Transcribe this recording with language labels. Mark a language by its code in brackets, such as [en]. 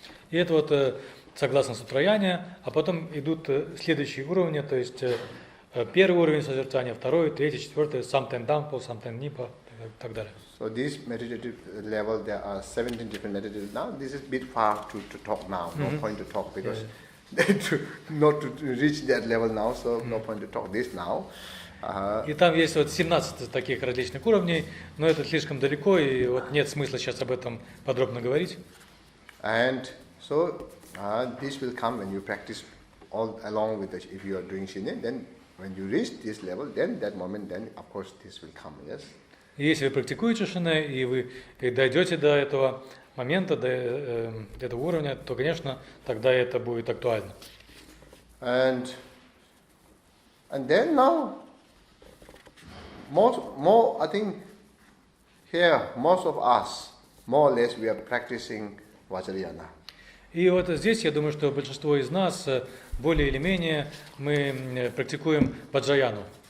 [ru] И это вот согласно Сутраяне, а потом идут следующие уровни, то есть первый уровень созерцания, второй, третий, четвертый, Самтен Дампо, Самтен Нипа и так далее. [en] So this meditative level, there are 17 different meditative. Now this is a bit far to talk now. No point to talk because not to reach that level now. So no point to talk this now. [ru] И там есть вот 17 таких различных уровней, но это слишком далеко, и вот нет смысла сейчас об этом подробно говорить. [en] And so this will come when you practice all along with if you are doing Shine. Then when you reach this level, then that moment, then of course this will come. Yes. [ru] Если вы практикуете Шине, и вы дойдете до этого момента, до этого уровня, то, конечно, тогда это будет актуально. [en] And then now, more I think here most of us, more or less, we are practicing Vajrayana. [ru] И вот здесь, я думаю, что большинство из нас, более или менее, мы практикуем Ваджраяну.